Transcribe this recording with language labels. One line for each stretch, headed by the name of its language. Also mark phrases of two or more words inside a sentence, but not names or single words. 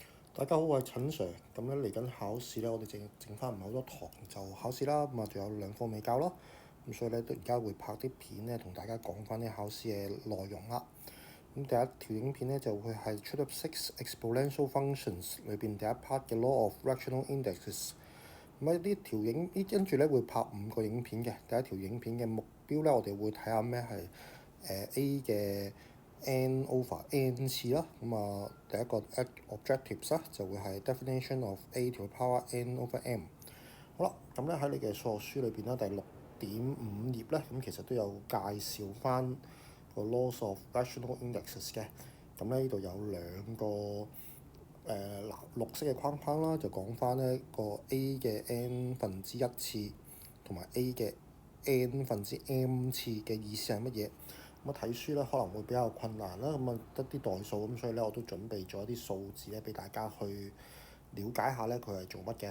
Cantonese: 大家好，我係陳 Sir。咁咧嚟緊考試咧，我哋剩翻唔係好多堂就考試啦。咁啊，仲有2課未教咯。咁所以咧，而家會拍啲片咧，同大家講翻啲考試嘅內容啦。咁第一條影片咧就會係出咗6
English: exponential functions
Cantonese: 裏邊第一 part 嘅
English: law of rational indexes。
Cantonese: 咁呢條跟住咧會拍5個影片嘅。第一條影片嘅目標咧，我哋會睇下咩係A 嘅
English: n over n
Cantonese: 次啦。咁啊，第一個 objectives 啦就會係
English: definition of a to the power n over m。
Cantonese: 好啦，咁咧喺你嘅數學書裏邊啦，第6.5頁咧，咁其實都有介紹翻個
English: laws of rational indexes
Cantonese: 嘅。咁咧呢度有2個綠色嘅框框啦，就講翻呢個 A 嘅 n 分之1次同埋 A 嘅 n 分之 m 次嘅意思係乜嘢？咁睇書咧可能會比較困難啦，咁啊得啲代數，咁所以咧我都準備咗一啲數字咧俾大家去了解下咧佢係做乜嘅。